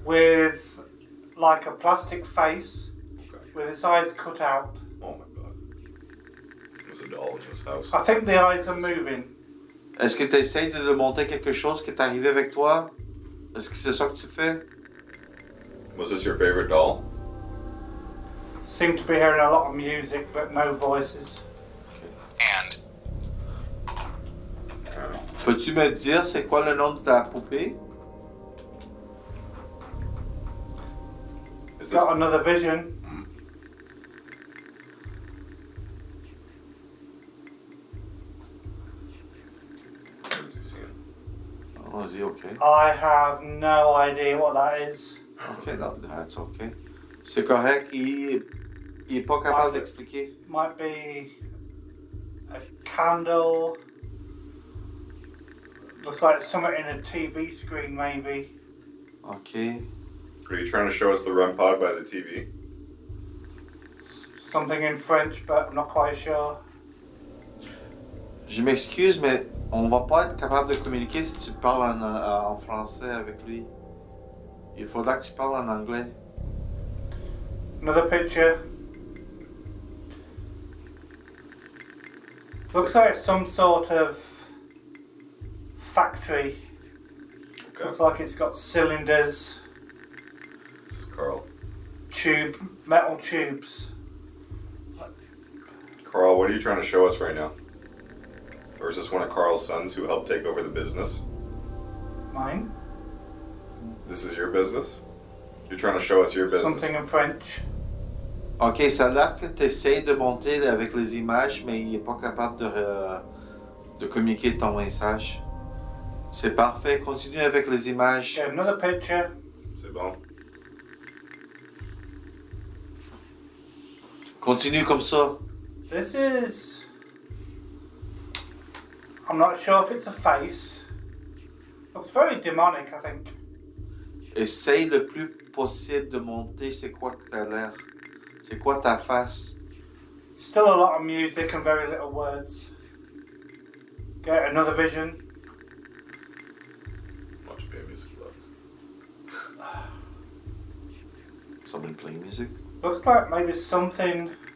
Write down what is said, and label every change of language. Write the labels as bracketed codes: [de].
[en] with like a plastic face Okay. with its eyes cut out. Oh my god. There's a doll in this house. I think the eyes are moving. [fr] Est-ce que tu essaies de monter quelque chose qui est arrivé avec toi? Est-ce que c'est ça que tu fais? [en] Was this your favorite doll? Seem to be hearing a lot of music but no voices. And [fr] Peux-tu me dire c'est quoi le nom de ta poupée? [en] Is this Got another vision. what is he seeing? Oh, is he okay? I have no idea what that is. Ok, that's okay. [fr] C'est correct, il est pas capable d'expliquer. [en] Might be a candle. Looks like something in a TV screen maybe. Ok. Are you trying to show us the REMpod by the TV? Something in French but I'm not quite sure. [fr] Je m'excuse, mais on va pas être capable de communiquer si tu parles en français avec lui. Il faudra que tu parles en anglais. [en] Another picture. Looks like some sort of factory. Okay. Looks like it's got cylinders, This is Carl. metal tubes. Carl, what are you trying to show us right now? Or is this one of Carl's sons who helped take over the business? Mine. This is your business? You're trying to show us your business? Something in French. [fr] Ok, ça a l'air que tu essaies de monter avec les images, mais il est pas capable de communiquer ton message. C'est parfait, continue avec les images. [en] Get another picture. [fr] C'est bon. Continue comme ça. [en] This is... I'm not sure if it's a face. Looks very demonic, I think. [fr] Essaye le plus possible de monter c'est quoi que t'as l'air. C'est quoi ta face. [en] Still a lot of music and very little words. Get another vision. Watch babies gloves. Somebody playing music Looks like maybe something